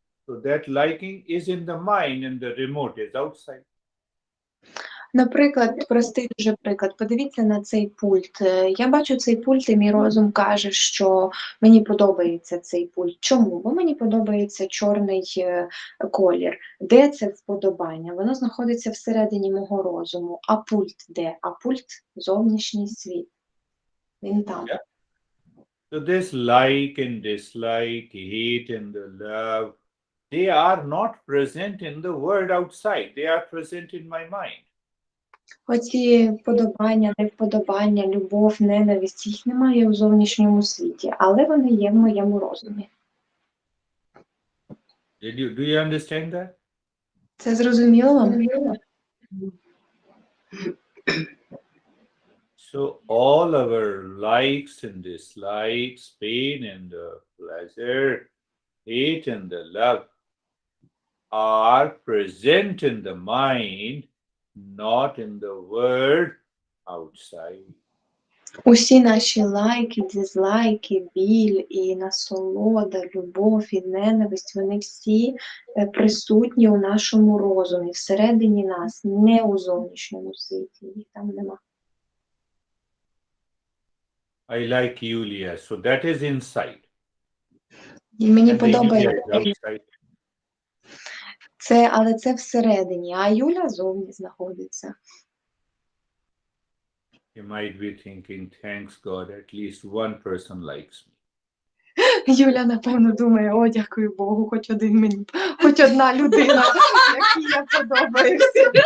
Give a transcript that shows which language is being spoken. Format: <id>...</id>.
<en>So that liking is in the mind and the remote is outside.</en> <uk>Наприклад, простий дуже приклад. Подивіться на цей пульт. Я бачу цей пульт, і мій розум каже, що мені подобається цей пульт. Чому? Бо мені подобається чорний колір. Де це вподобання? Воно знаходиться всередині мого розуму. А пульт де? А пульт – зовнішній світ. Він там.</uk> <en>Yeah. So this like and dislike, hate and the love, they are not present in the world outside. They are present in my mind.</en> <uk>Оці вподобання, невподобання, любов, ненависть, їх немає у зовнішньому світі, але вони є в моєму розумі.</uk> <en>Do you understand that?</en> <uk>Це зрозуміло вам?</uk> <en>So all our likes and dislikes, pain and the pleasure, hate and the love are present in the mind, not in the world outside.</en> <uk>Усі наші лайки, дизлайки, біль і насолода, любов і ненависть, вони всі присутні у нашому розумі, всередині нас, не у зовнішньому світі, їх там нема.</uk> <en>I like Yulia, so that is inside.</en> <uk>І мені</uk> <en>And the Yulia</en> <uk>подобається</uk> <en>is outside.</en> <uk>це, але це всередині, а Юля зовні знаходиться.</uk> <en>You might be thinking, thanks God, at least one person likes me.</en> <uk>Юля, напевно, думає, о, дякую Богу, хоч один мені, хоч одна людина, якій я подобаюся.</uk>